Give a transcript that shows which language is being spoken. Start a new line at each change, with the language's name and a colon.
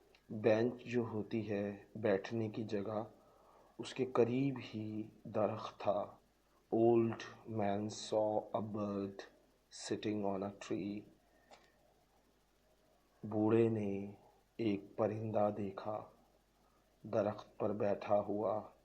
Urdu: Bench جو ہوتی ہے بیٹھنے کی جگہ اس کے قریب ہی درخت تھا.
English: Old man saw a bird sitting on a tree.
Urdu: بوڑھے نے ایک پرندہ دیکھا درخت پر بیٹھا ہوا.